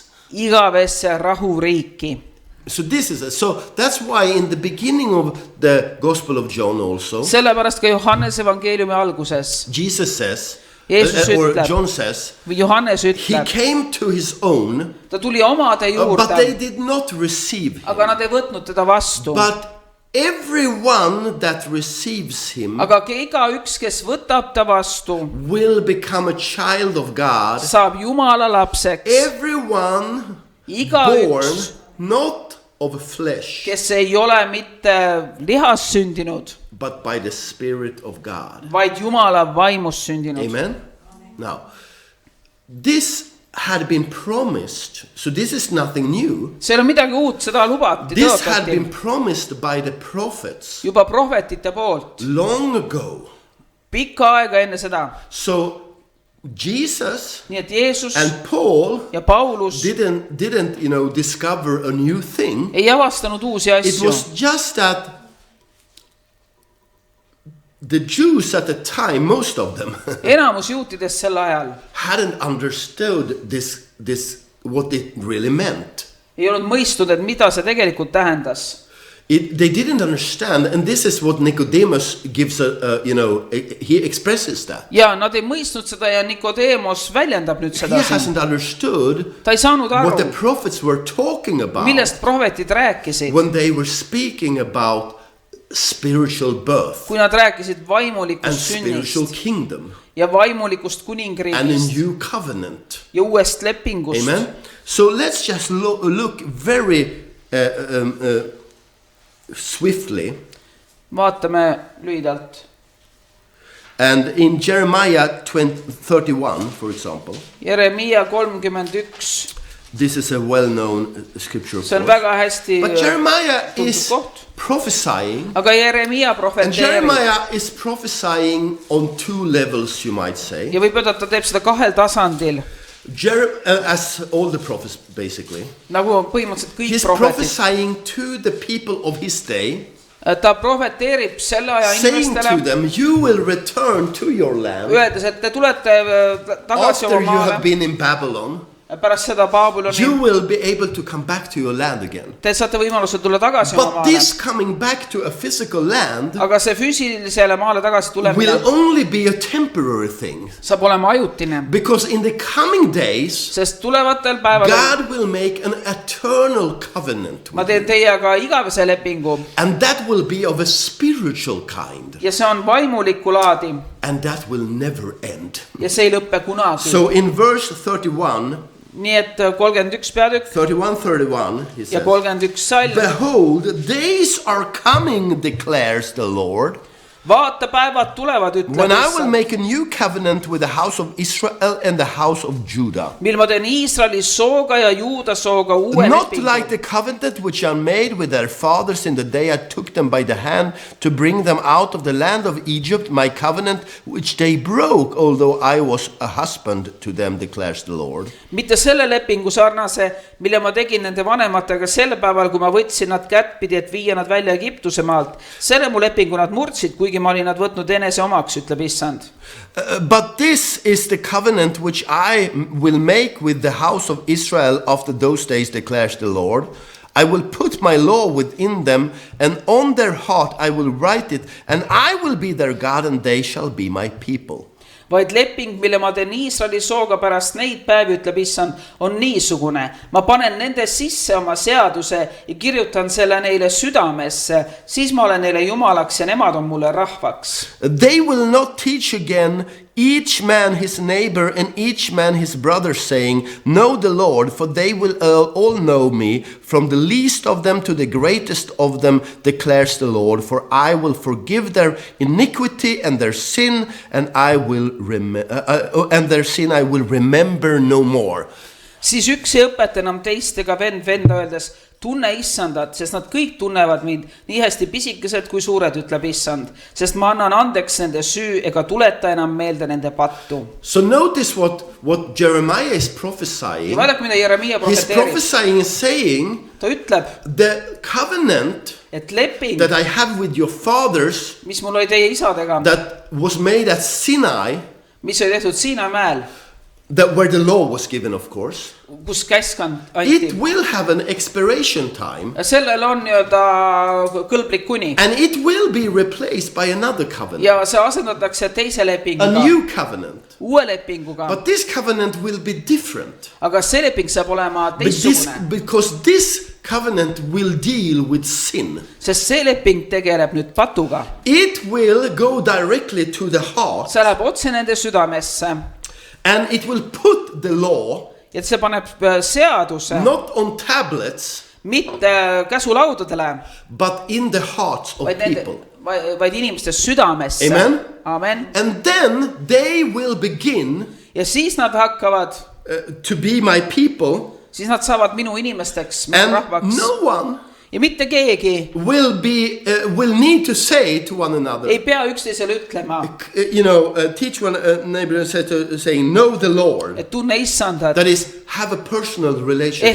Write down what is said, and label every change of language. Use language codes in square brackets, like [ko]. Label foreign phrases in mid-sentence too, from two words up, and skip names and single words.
[et] igavesse rahuriiki. [en] So that's why in the beginning of the Gospel of John also, [et] sellepärast ka Johannese evangeeliumi alguses [en] Jesus says, [et] Jeesus [en] or [et] ütleb, [en] John says, [et] või Johannes [en] he [et] ütleb, [en] came to his own, [et] ta tuli omade [en] but they [et] juurde, [en] did not receive him. [et] aga nad ei võtnud teda vastu. [en] But everyone that receives him [et] aga igaüks, kes võtab ta vastu, [en] will become a child of God. [et] saab Jumala lapseks. [en] Everyone born [et] igaüks, [en] not of flesh, [et] kes ei ole mitte lihast sündinud, [en] but by the Spirit of God. [et] vaid Jumala vaimust sündinud. [en] Amen. Now, this had been promised. So this is nothing new. [et] see ei ole midagi uut, seda lubati, [en] This had [et] tõotati [en] been promised by the prophets [et] juba prohvetite poolt [en] long ago. [et] pikka aega enne seda. [en] So Jesus [et] nii et Jeesus [en] and Paul [et] ja Paulus [en] didn't discover a new thing. [et] ei avastanud uusi [en] It [et] asju. [en] was just that the Jews at the time, most of them, [et] enamus juutidest sel ajal [en] hadn't understood this what it really meant. [et] ei olnud mõistnud, et mida see tegelikult tähendas. [en] They didn't understand, and this is what Nicodemus gives he expresses that. [et] ja nad ei mõistnud seda ja Nikodeemos väljendab nüüd [en] He [et] seda. [en] hasn't understood [et] ta ei saanud [en] what the [et] aru, [en] prophets were talking about [et] millest prohvetid rääkisid, [en] when they were speaking about spiritual birth [et] kui nad rääkisid [en] and [et] vaimulikust [en] spiritual [et] sünnist [en] kingdom [et] ja vaimulikust [en] and a [et] kuningriigist [en] new covenant. [et] ja uuest lepingust. [en] Amen. So let's just look very swiftly. [et] vaatame lühidalt. [en] And in Jeremiah 31, for example, [et] Jeremiia 31, [en] this is a well-known scripture. [et] see on väga hästi [en] But Jeremiah [et] tuntud [en] is [et] koht. [en] prophesying, [et] aga Jeremiia [en] and [et] profeteerib [en] Jeremiah is prophesying on two levels, you might say, [et] ja võib öelda, et ta teeb seda kahel tasandil, [en] as all the prophets basically. [et] nagu põhimõtteliselt kõik [en] He's [et] prohvetid. [en] prophesying to the people of his day, [et] ta profeteerib selle aja [en] saying to [et] inimestele, [en] them, you will return to your land [et] öeldes, et te tulete tagasi [en] after [et] oma [en] you have [et] maale [en] been in Babylon. [et] pärast seda Babyloni. [en] You will be able to come back to your land again. [et] Te saate võimaluse tulla tagasi oma [en] But [et] maale. [en] this coming back to a physical land [et] aga see füüsilisele maale tagasi [en] will [et] tulemine [en] only be a temporary thing. [et] saab olema ajutine, [en] Because in the coming days, [et] sest tulevatel päevadel [en] God will make an eternal covenant [et] ma [en] with [et] teen [en] you. [et] teiega igavese lepingu [en] And that will be of a spiritual kind. [et] ja see on vaimulikku laadi [en] And that will never end. [et] ja see ei lõppe kunagi. [en] So in verse 31, [et] nii et 31 peatükk [en] 31, he [et] ja [en] says, [et] 31 salm. [en] Behold, days are coming, declares the Lord, [et] vaata, päevad tulevad, [en] when [et] ütleb [en] I will [et] issand, [en] make a new covenant with the house of Israel and the house of Judah. [et] mil ma teen Iisraeli sooga ja Juuda sooga uue [en] Not [et] lepingu. [en] like the covenant which I made with their fathers in the day I took them by the hand to bring them out of the land of Egypt, my covenant which they broke, although I was a husband to them, declares the Lord. [et] mitte selle lepingu sarnase, mille ma tegin nende vanematega sel päeval, kui ma võtsin nad kättpidi, et viia nad välja Egiptuse maalt. selle mu lepingu nad murdsid, kuigi ma olin nad võtnud enese omaks, ütleb issand. [en] But this is the covenant which I will make with the house of Israel after those days, declares the Lord. I will put my law within them, and on their heart I will write it, and I will be their God, and they shall be my people. [et] vaid leping, mille ma teen Iisraeli sooga pärast neid päevi, ütleb issand, on niisugune. ma panen nende sisse oma seaduse ja kirjutan selle neile südamesse, siis ma olen neile jumalaks ja nemad on mulle rahvaks. [en] They will not teach again each man his neighbor and each man his brother, saying, know the Lord, for they will all know me, from the least of them to the greatest of them, declares the Lord. For I will forgive their iniquity and their sin, and I will remember no more. [et] siis üks ei õpeta enam teist ega venda öeldes, tunne issandat, sest nad kõik tunnevad mind, nii hästi pisikesed kui suured, ütleb issand, sest ma annan andeks nende süü ega tuleta enam meelde nende pattu. [en] So notice what Jeremiah is prophesying. [et] vaadake, mida Jeremiia [en] He's [et] profeteerib. [en] prophesying, saying, [et] ta ütleb, [en] the covenant [et] et leping, [en] that I have with your fathers, [et] mis mul oli teie isadega, [en] that was made at Sinai, [et] mis oli tehtud Siina mäel, [en] that where the law was given, of course, [et] kus käskand anti. [en] it will have an expiration time, [et] sellel on nii-öelda kõlblik kuni [en] and it will be replaced by another covenant, [et] ja see asendatakse teise [en] a [et] lepinguga, [en] new covenant. [et] uue lepinguga, [en] But this covenant will be different. [et] aga see leping saab olema teistsugune, [en] Because this covenant will deal with sin. [et] sest see leping tegeleb nüüd patuga. [en] It will go directly to the heart, [et] see läheb otse nende südamesse [en] and it will put the law [et] ja see paneb seaduse [en] not on tablets, [et] mitte käsulaudadele, [en] but in the hearts of [et] vaid nende, [en] people. [et] vaid inimeste südamesse. [en] Amen. [et] Amen. [en] And then they will begin [et] ja siis nad hakkavad [en] to be my people, [et] siis nad saavad minu inimesteks, minu [en] and [et] rahvaks. [en] no one [et] Ja mitte keegi [en] will need to say to one another, [et] ei pea üksteisele ütlema, [en] teach one neighbor saying, know the Lord. [et] et tunne issandat. [en] That is, have a personal relationship